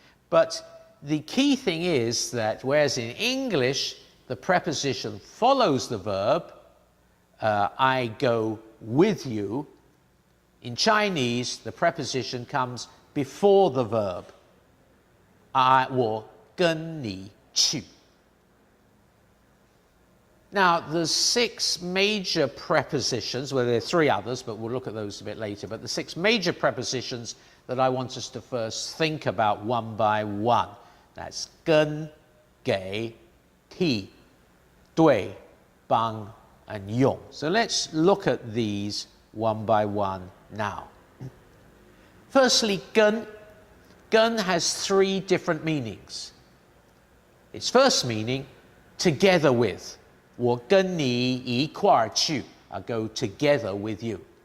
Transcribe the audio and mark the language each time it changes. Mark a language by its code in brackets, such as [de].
[en] But the key thing is that whereas in English the preposition follows the verb, I go with you, in Chinese the preposition comes before the verb, [zh] 我跟你去. [en] Now, there's 6 major prepositions, well, there are 3 others, but we'll look at those a bit later. But the 6 major prepositions that I want us to first think about one by one. That's 跟, 给, 替, 对, 帮, and 用. So let's look at these one by one now. Firstly, 跟. 跟 has 3 different meanings. Its first meaning, together with. [zh] 我跟你一块儿去. [en] I go together with you.